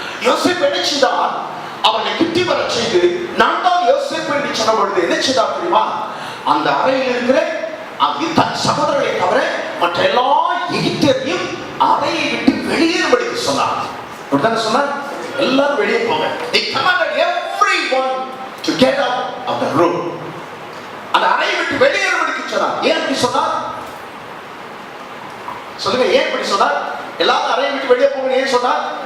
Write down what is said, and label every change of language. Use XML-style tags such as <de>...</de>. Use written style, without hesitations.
<ta>யோசேப்பு என்ன செய்தார்? அவனை கிட்டி வர செய்து நான் தான் யோசேப்பு என்று சொன்ன பொழுது என்ன செய்தார் தெரியுமா? அந்த அறையில் இருக்கிற தன் சகோதரரை தவிர மற்ற எல்லா எகிப்தியரையும் அறையை விட்டு வெளியேறும்படிக்கு சொன்னார். சொன்னார், எல்லாரும் வெளியே போங்க.</ta> <en>They commanded everyone to get out of the room.</en> <ta>அந்த அறையை விட்டு வெளியேறும்படிக்கு சொன்னார். ஏன் அப்படி சொன்னார்? சொல்லுங்க, ஏன் அப்படி சொன்னார்? எல்லாரும் அறையை விட்டு வெளியே போங்க ஏன் சொன்னார்?</ta>